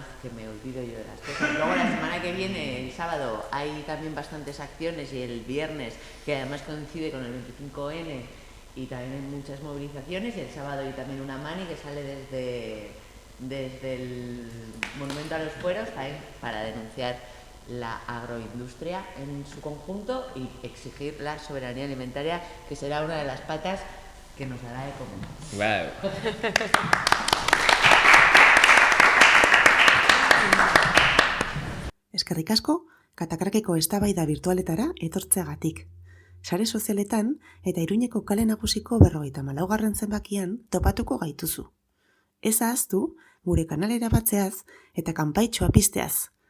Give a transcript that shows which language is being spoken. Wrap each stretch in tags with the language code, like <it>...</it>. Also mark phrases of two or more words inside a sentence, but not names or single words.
<es>Que me olvido yo de las cosas. Luego la semana que viene, el sábado, hay también bastantes acciones y el viernes, que además coincide con el 25N, y también hay muchas movilizaciones, y el sábado hay también una mani que sale desde el Monumento a los Fueros para denunciar la agroindustria en su conjunto y exigir la soberanía alimentaria, que será una de las patas que nos hará de comer. Wow.</es> <eu>Eskerrik asko, Katakrakeko eztabaida virtualetara etortzeagatik. Sare sozialetan eta Iruñeko kale nagusiko 54. zenbakian topatuko gaituzu. Ez ahaztu, gure kanalera batzeaz eta kanpaitxoa pizteaz.</eu>